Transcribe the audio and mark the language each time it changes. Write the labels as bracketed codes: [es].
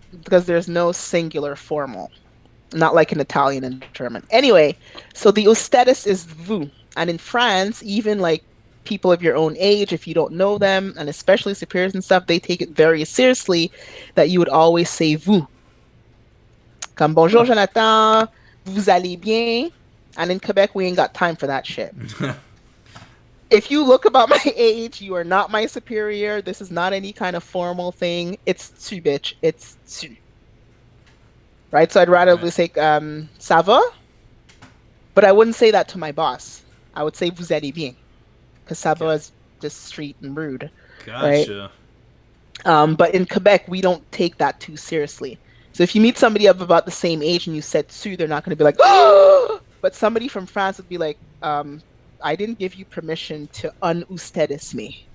[en] Yeah, because there's no singular formal. Not like in Italian and German. Anyway, so the ustedes is vous. And in France, even like people of your own age, if you don't know them, and especially superiors and stuff, they take it very seriously that you would always say vous. [fr] Comme bonjour, Huh. Jonathan, vous allez bien? [en] And in Quebec, we ain't got time for that shit. If you look about my age, you are not my superior. This is not any kind of formal thing. It's tu, bitch. It's tu. Right? So I'd rather Right. say [fr] ça va, [en] but I wouldn't say that to my boss. I would say [fr] vous allez bien, [en] because [fr] ça va [en] Got, is just street and rude, right? gotcha. But in Quebec, we don't take that too seriously. So if you meet somebody of about the same age and you said tu, they're not going to be like, oh! But somebody from France would be like, I didn't give you permission to un-ustedes me.